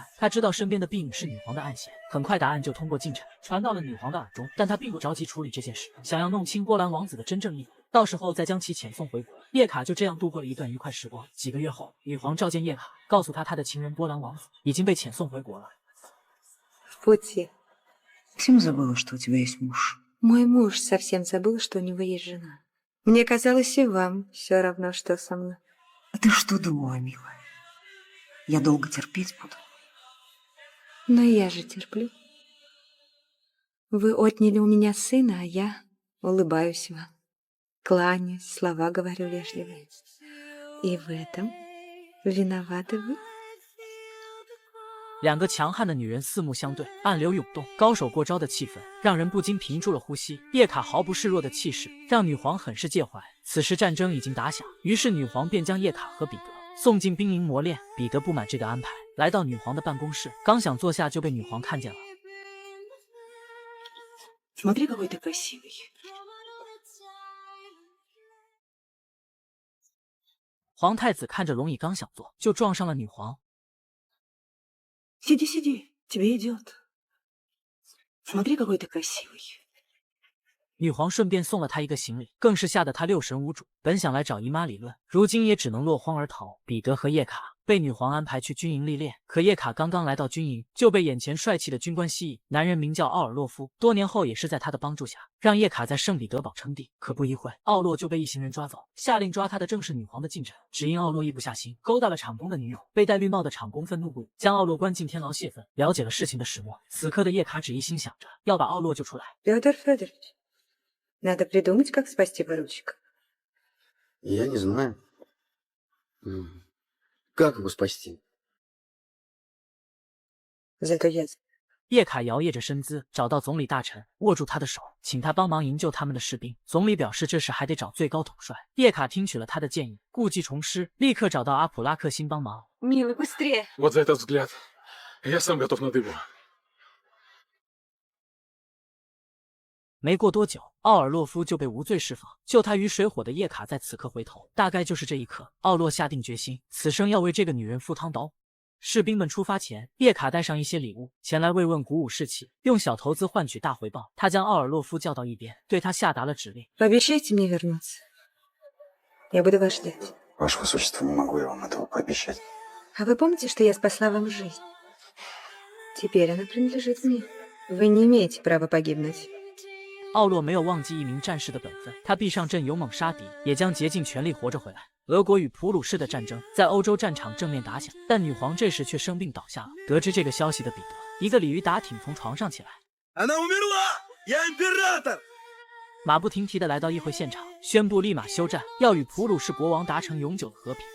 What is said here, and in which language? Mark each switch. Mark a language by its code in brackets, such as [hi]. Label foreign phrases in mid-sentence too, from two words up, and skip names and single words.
[zh] 他知道身边的婢女是女皇的暗线，很快答案就通过近臣传到了女皇的耳中，但他并不着急处理这件事，想要弄清波兰王子的真正意图，到时候再将其遣送回国。叶卡就这样度过了一段愉快时光。几个月后，女皇召见叶卡，告诉他的情人波兰王子已经被遣送回国了。 [ru] В пути. Всем забыла, что у тебя есть муж. Мой муж совсем забыл, что у него есть жена. Мне казалось, и вам все равно, что со мной. А ты что думала, милая? Я долго терпеть буду. Но я же терплю. Вы отняли у меня сына, а я улыбаюсь вам. Кланяюсь, слова говорю вежливые. И в этом виноваты вы. [zh] 两个强悍的女人四目相对，暗流涌动，高手过招的气氛让人不禁屏住了呼吸。叶卡毫不示弱的气势让女皇很是介怀。此时战争已经打响，于是女皇便将叶卡和彼得送进兵营磨练。彼得不满这个安排，来到女皇的办公室，刚想坐下就被女皇看见了。 [ru] Смотри, какой ты красивый. [zh] 皇太子看着龙椅刚想坐，就撞上了女皇。 [ru] Сиди, сиди, тебе идет. Смотри, какой ты красивый. [zh] 女皇顺便送了他一个行李，更是吓得他六神无主。本想来找姨妈理论，如今也只能落荒而逃。彼得和叶卡被女皇安排去军营历练，可叶卡刚刚来到军营，就被眼前帅气的军官吸引。男人名叫奥尔洛夫，多年后也是在他的帮助下，让叶卡在圣彼得堡称帝。可不一会，奥洛就被一行人抓走，下令抓他的正是女皇的近臣。只因奥洛一不下心，勾搭了厂公的女友，被戴绿帽的厂公愤怒不已，将奥洛关进天牢泄愤。了解了事情的始末，此刻的叶卡只一心想着要把奥洛救出来。 [ru] Петр Федорович, надо придумать, как спасти поручика. Я не знаю. Как его спасти? Зато я... [zh] 叶卡摇曳着身姿，找到总理大臣，握住他的手，请他帮忙营救他们的士兵。总理表示这事还得找最高统帅。叶卡听取了他的建议，故技重施，立刻找到阿普拉克辛帮忙。 [ru] Милый, быстрее! Вот за этот взгляд. Я сам готов на дыбу. [zh] 没过多久，奥尔洛夫就被无罪释放。救他于水火的叶卡在此刻回头，大概就是这一刻，奥洛下定决心，此生要为这个女人赴汤蹈火。士兵们出发前，叶卡带上一些礼物前来慰问，鼓舞士气，用小投资换取大回报。他将奥尔洛夫叫到一边，对他下达了指令： [ru] Пообещайте мне вернуться. Я буду вас ждать. Ваше высочество, не могу я вам этого пообещать. А вы помните, что я спасла вам жизнь? Теперь она принадлежит мне. Вы не имеете права погибнуть. [zh] 奥洛没有忘记一名战士的本分，他逼上阵勇猛杀敌，也将竭尽全力活着回来。俄国与普鲁士的战争在欧洲战场正面打响，但女皇这时却生病倒下了。得知这个消息的彼得，一个鲤鱼打挺从床上起来，马不停蹄地来到议会现场，宣布立马休战，要与普鲁士国王达成永久的和平。